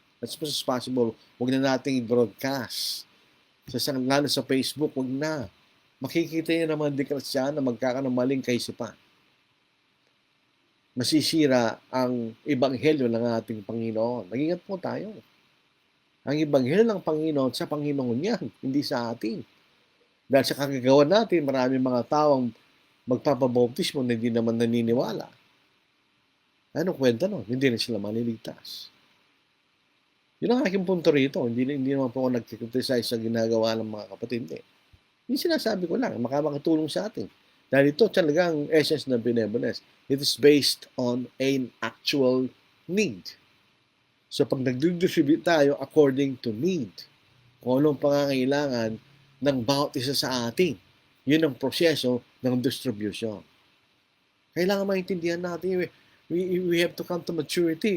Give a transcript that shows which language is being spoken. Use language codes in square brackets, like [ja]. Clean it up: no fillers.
[en] As much as possible, [tl] huwag na natin i-broadcast. Lalo sa Facebook, huwag na. Makikita niyo naman di Kristiyano na magkakaroon ng maling kaisipan. Masisira ang ebanghelyo ng ating Panginoon. Mag-ingat po tayo. Ang ebanghelyo ng Panginoon sa Panginoon yan, hindi sa atin. Dahil sa kagagawa natin, maraming mga tawang magpapabautismo na hindi naman naniniwala. Ano kwenta nun? Hindi na sila maliligtas. Yun ang aking punto rito. Hindi naman po ako nag-criticize sa ginagawa ng mga kapatid. Yung sinasabi ko lang, makakatulong sa atin. Dahil ito talaga ang essence ng benevolence. [en] It is based on an actual need. [tl] So pag nag-distribute tayo [en] according to need, [tl] kung anong pangangailangan ng bawat isa sa atin, yun ang proseso ng distribution. Kailangan maintindihan natin, [en] we have to come to maturity.